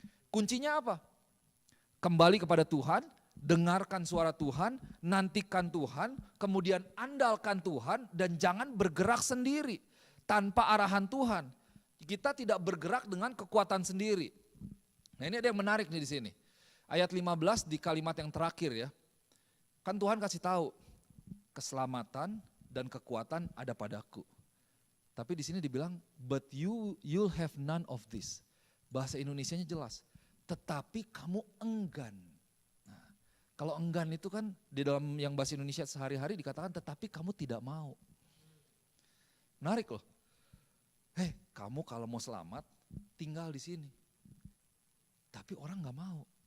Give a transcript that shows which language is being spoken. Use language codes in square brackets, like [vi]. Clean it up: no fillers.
[id] Kuncinya apa? Kembali kepada Tuhan, dengarkan suara Tuhan, nantikan Tuhan, kemudian andalkan Tuhan dan jangan bergerak sendiri tanpa arahan Tuhan. Kita tidak bergerak dengan kekuatan sendiri. Nah ini ada yang menarik nih di sini. Ayat 15 di kalimat yang terakhir ya. Kan Tuhan kasih tahu, keselamatan dan kekuatan ada padaku. Tapi di sini dibilang, [en] but you'll have none of this. [id] Bahasa Indonesianya jelas. Tetapi kamu enggan. Nah, kalau enggan itu kan di dalam yang bahasa Indonesia sehari-hari dikatakan tetapi kamu tidak mau. Menarik loh. Kamu kalau mau selamat tinggal di sini. Tapi orang gak mau.